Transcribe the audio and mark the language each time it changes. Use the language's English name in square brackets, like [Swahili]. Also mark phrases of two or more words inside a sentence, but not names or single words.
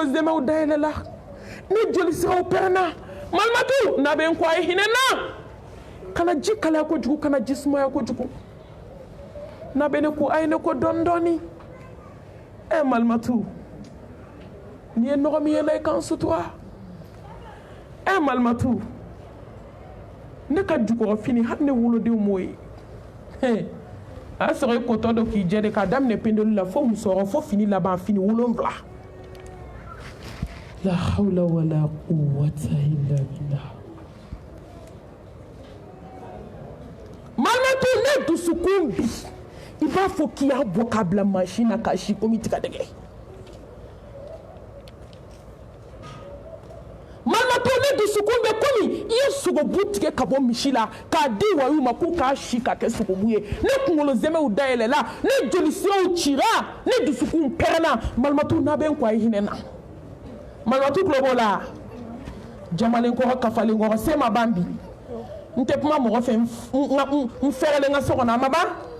[Bambara] zɛmɛw dayɛlɛla ne jolisiraw pɛrɛnna malimatu n'a bɛ n kɔ a ye hinɛ n na kana ji kalaya kojugu kana ji sumaya kojugu n'a bɛ ne ko a ye ne ko dɔɔni dɔɔni malimatu n'i ye nɔgɔ min yɛlɛ i kan sutura malimatu ne ka jukɔrɔfini hali ne wolodenw m'o ye a y'a sɔrɔ i kotɔ dɔ k'i jɛ de k'a daminɛ pendeli la fo musɔrɔ fo fini laban fini 7 [Arabic] لا حول ولا قوة إلا بالله [Bambara] malimatu ne dusukun bi i b'a fɔ k'i y'a bɔ k'a bila mansin na k'a si komi tigadɛgɛ malimatu ne dusukun bɛ komi i ye sogobu tigɛ ka bɔ misi la k'a di wayiw ma k'u k'a si ka kɛ sogobu ye ne kunkolo zɛmɛw dayɛlɛla ne jolisiraw cira ne dusukun pɛrɛnna malimatu n'a bɛ n kɔ a ye hinɛ na malimatu tulo b'o la jamalen kɔrɔ kafalen kɔrɔ se ma ban bi n tɛ kuma mɔgɔ fɛ n fɛrɛlen n ka so kɔnɔ a ma ban